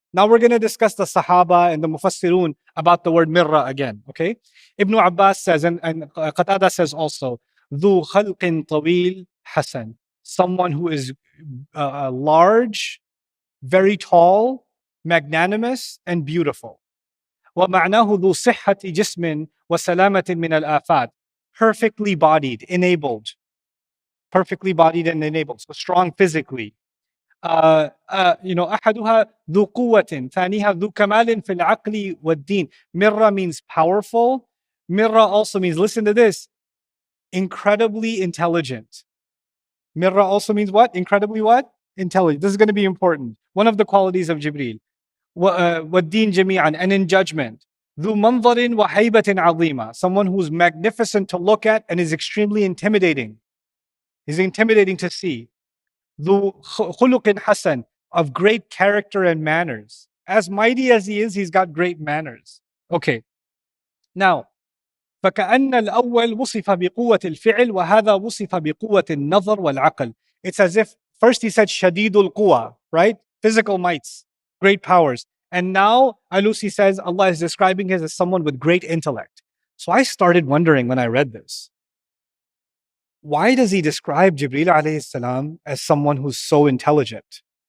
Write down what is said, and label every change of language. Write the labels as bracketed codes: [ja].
[en] Now we're going to discuss the Sahaba and the Mufassirun about the word mirra again, okay? Ibn Abbas says, and Qatada says also, [ar] Dhu khalqin tawil hasan, [en] someone who is large, very tall, magnanimous, and beautiful. [ar] وَمَعْنَاهُ ذُو صِحَّةِ جِسْمٍ وَسَلَامَةٍ مِنَ الْآفَاتِ, [en] perfectly bodied, enabled. Perfectly bodied and enabled, so strong physically. [ar] أحدها ذو قوة ثانيها ذو كمال في العقل والدين. [en] Mirra means powerful. Mirra also means, listen to this, incredibly intelligent. Mirra also means what? Incredibly what? Intelligent. This is going to be important. One of the qualities of Jibreel. [ar] وَالدِّينَ جَمِيعًا, [en] and in judgment. [ar] ذو منظر وهيبة عظيمة, [en] someone who's magnificent to look at and is extremely intimidating. He's intimidating to see. [ar] ذو خلق حسن, [en] of great character and manners. As mighty as he is, he's got great manners. Okay. [ar] Now, فكأن الأول وصف بقوة الفعل وهذا وصف بقوة النظر والعقل. [en] It's as if first he said [ar] شديد القوى, [en] right? Physical mights, great powers. And now Alusi says Allah is describing him as someone with great intellect. So I started wondering when I read this, why does he describe Jibreel alayhi salam as someone who's so intelligent?